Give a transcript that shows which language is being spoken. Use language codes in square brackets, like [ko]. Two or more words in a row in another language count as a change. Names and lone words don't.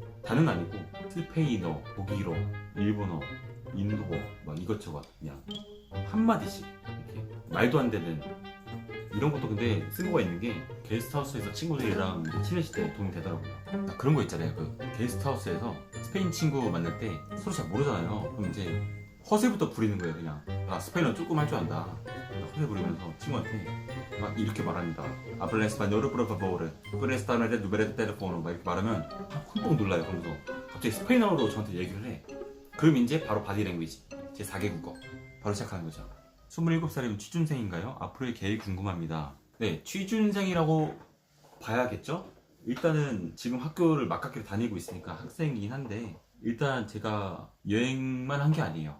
[ko] 다는 아니고 스페인어, 독일어, 일본어, 인도어 막 이것저것 그냥 한마디씩 이렇게 말도 안 되는 이런 것도 근데 쓸모가 있는 게, 게스트하우스에서 친구들이랑 친해질 때 도움이 되더라고요. 그런 거 있잖아요. 그 게스트하우스에서 스페인 친구 만날 때 서로 잘 모르잖아요. 그럼 이제 허세부터 부리는 거예요. 그냥 스페인어 조금 할 줄 안다. 허세 부리면서 친구한테 막 이렇게 말합니다. [es] Habla español por favor. Prestame tu número de teléfono. [ko] 막 이렇게 말하면 흠뻑 놀라요. 그러면서 갑자기 스페인어로 저한테 얘기를 해. 그럼 이제 바로 바디랭귀지, 제 4개국어 바로 시작하는 거죠. 27살이면 취준생인가요? 앞으로의 계획 궁금합니다. 네, 취준생이라고 봐야겠죠? 일단은 지금 학교를 막학기로 다니고 있으니까 학생이긴 한데, 일단 제가 여행만 한 게 아니에요.